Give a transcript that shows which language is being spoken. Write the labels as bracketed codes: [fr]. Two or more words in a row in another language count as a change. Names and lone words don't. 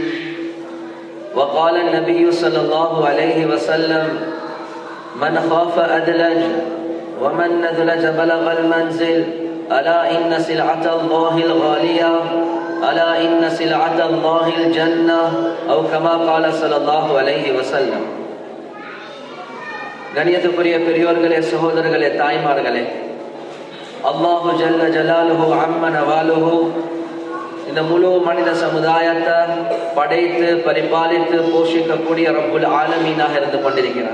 [ar] وقال النبي صلى الله عليه وسلم من خاف أدلج ومن نذلج بلغ المنزل ألا إن سلعة الله الغالية ألا إن سلعة الله الجنة أو كما قال صلى الله عليه وسلم. [ta] கணியத்துக்குரிய பெரியோர்களே, சகோதரர்களே, தாய்மார்களே, [ar] الله جل جلاله عم نواله [ta] இந்த முழு மனித சமுதாயத்தை படைத்து பரிபாலித்து போஷிக்கக்கூடிய ரப்புல் ஆலமீனாக இருந்து கொண்டிருக்கிறான்.